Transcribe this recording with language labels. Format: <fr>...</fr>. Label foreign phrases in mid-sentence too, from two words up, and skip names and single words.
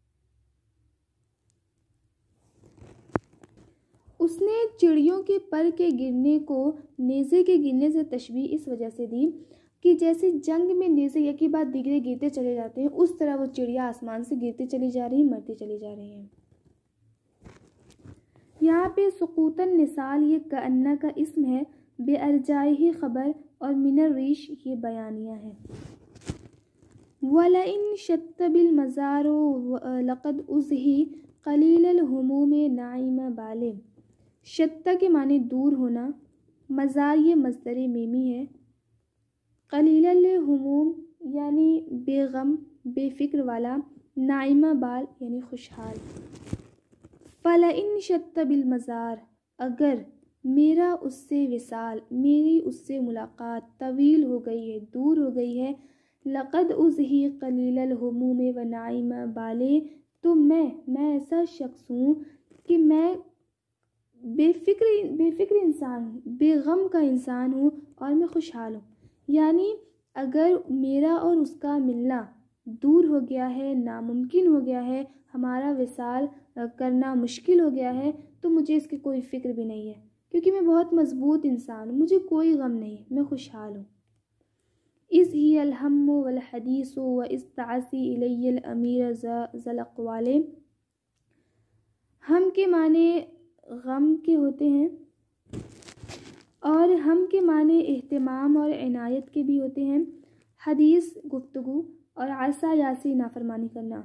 <hi>उसने चिड़ियों के पर के गिरने को नेज़े के गिरने से तशबीह इस वजह से दी कि जैसे जंग में नेज़े एक ही बाद दिगरे गिरते चले जाते हैं, उस तरह वो चिड़िया आसमान से गिरती चली जा रही, मरती चली जा रही हैं। यहाँ पे</hi> <ar>سقوط النصال</ar> <hi>ये कअन्ना का इस्म है, बेअरजाही खबर और</hi> <ar>من الريش</ar> <hi>ये बयानिया है।</hi> <ar>ولئن شط بالمزار لقد أضحى قليل الهموم ناعم البال,</ar> <hi>शत्ता के माने दूर होना, मज़ार ये मज़दर मीमी है,</hi> <ar>قليل الهموم</ar> <hi>यानी बेगम बेफिक्र वाला,</hi> <ar>ناعم بال</ar> <hi>यानी खुशहाल।</hi> <ar>فلئن شط بالمزار,</ar> <hi>अगर मेरा उससे विसाल, मेरी उससे मुलाकात तवील हो गई है, दूर हो गई है,</hi> <ar>لقد أضحى قليل الهموم و ناعم البال,</ar> <hi>तो मैं ऐसा शख्स हूँ कि मैं बेफिक्र इंसान हूँ, बेगम का इंसान हूँ और मैं खुशहाल हूँ। यानी अगर मेरा और उसका मिलना दूर हो गया है, नामुमकिन हो गया है, हमारा विसाल करना मुश्किल हो गया है, तो मुझे इसकी कोई फ़िक्र भी नहीं है, क्योंकि मैं बहुत मज़बूत इंसान हूँ, मुझे कोई गम नहीं, मैं खुशहाल हूँ।</hi> <ar>إذ هي الهم و الحديث و عصاني إلي الأمير ذا الأقوال,</ar> <hi>हम के माने गम के होते हैं और हम के माने एहतिमाम और इनायत के भी होते हैं, हदीस गुफ्तगू और आसा यासी नाफरमानी करना।</hi>